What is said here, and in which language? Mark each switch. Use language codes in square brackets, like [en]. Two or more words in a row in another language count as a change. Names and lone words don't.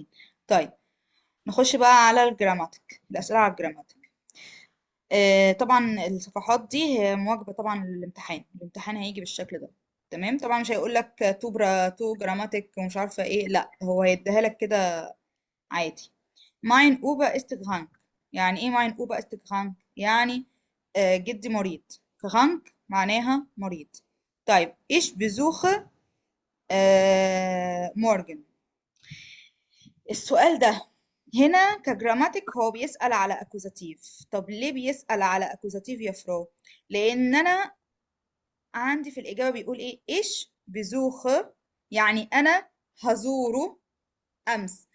[ar] طيب، نخش بقى على الجراماتيك، الأسئلة على الجراماتيك. طبعا الصفحات دي هي مواجبة طبعا للامتحان، الامتحان هيجي بالشكل ده. تمام. طبعا مش هيقول لك تو جراماتيك ومش عارفة ايه، لا، هو هيديها لك كده عادي. [de] mein Opa ist krank، [ar] يعني ايه [de] mein Opa ist krank؟ [ar] يعني جدي مريض. krank معناها مريض. طيب، [de] ich besuche morgen. [ar] السؤال ده هنا كجراماتيك هو بيسأل على اكوزاتيف. طب ليه بيسأل على اكوزاتيف يا فرو؟ لان انا عندي في الاجابة بيقول ايه، [de] ich besuche, [ar] يعني انا هزوره امس.